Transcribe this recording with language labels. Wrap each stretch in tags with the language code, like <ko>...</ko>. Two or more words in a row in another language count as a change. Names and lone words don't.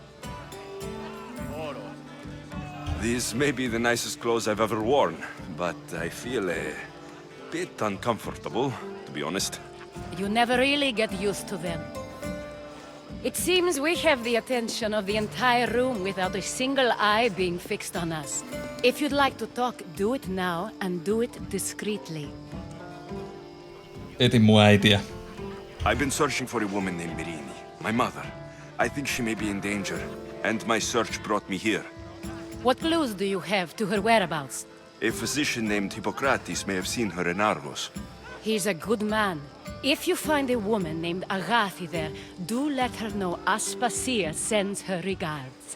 <en>These may be the nicest clothes I've ever worn, but I feel a bit uncomfortable, to be honest. You never really get used to them. It seems we have the attention of the entire room without a single eye being fixed on us. If you'd like to talk, do it now, and do it discreetly.</en> <fi>Etin mun äitiä.</fi> <en>I've been searching for a woman named Mirini, my mother. I think she may be in danger, and my search brought me here. What clues do you have to her whereabouts? A physician named Hippocrates may have seen her in Argos. He's a good man. If you find a woman named Agathi there, do let her know Aspasia sends her regards.</en>